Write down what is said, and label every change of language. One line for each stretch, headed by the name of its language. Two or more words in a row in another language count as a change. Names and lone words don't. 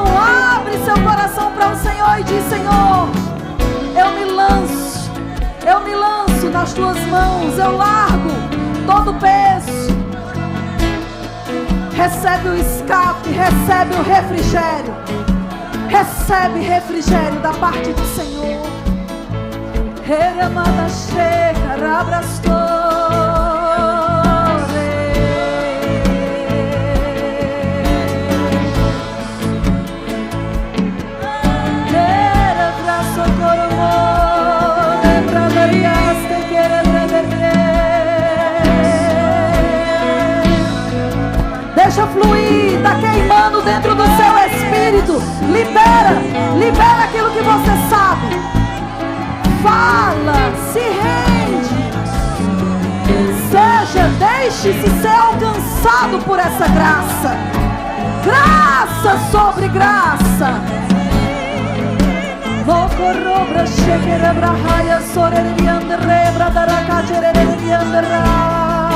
Portuguese: Abre seu coração para o Senhor e diz: Senhor, eu me lanço. Eu me lanço nas tuas mãos. Eu largo todo o peso. Recebe o escape, recebe o refrigério. Recebe refrigério da parte do Senhor. Reramada checa, rabrastore. Rebraço coromo, rebradariaste que rebradariaste. Deixa fluir, está queimando dentro do seu espírito. Libera, libera aquilo que você sabe. Fala, se rende. Deixe-se ser alcançado por essa graça. Graça sobre graça. Mocorobra shekera brahaya sorerianda rebra daraka jererianda ra.